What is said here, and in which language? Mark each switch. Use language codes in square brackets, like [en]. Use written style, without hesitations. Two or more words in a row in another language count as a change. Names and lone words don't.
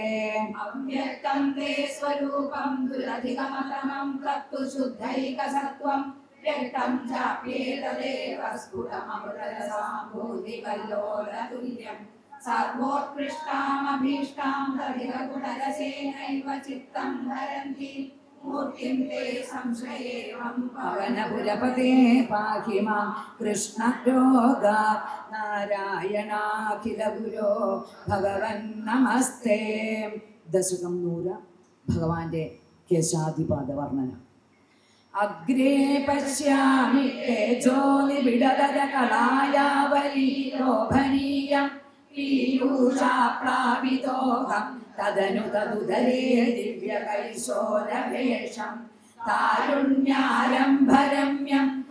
[sa] अव्यक्तं ते स्वरूपं दुरधिगमतमं तत्तु शुद्धैकसत्त्वं व्यक्तं चाप्येतदेव स्फुटममृतरसाम्भूतिकल्लोलतुल्यं सर्वोत्कृष्टामभीष्टां दधिगुणरसेनैव चित्तं हरन्ति मूर्तिं ते संशयेऽहं पवनपुरपते पाहि मां कृष्णरोगात् നാരായണാഖിലഗുരോ ഭഗവൻ നമസ്തേ. [ml] ദശകം 100 ഭഗവാന്റെ കേശാധിപാദ വർണ്ണന. [sa] അഗ്രേ പശ്യാമി തേജോനിബിഡതരകളായാവലി ലോഭനീയം പീയൂഷാപ്ലാവിതോഹം തദനു തദുദരേ ദിവ്യകൈശോരവേഷം താരുണ്യാരംഭരമ്യം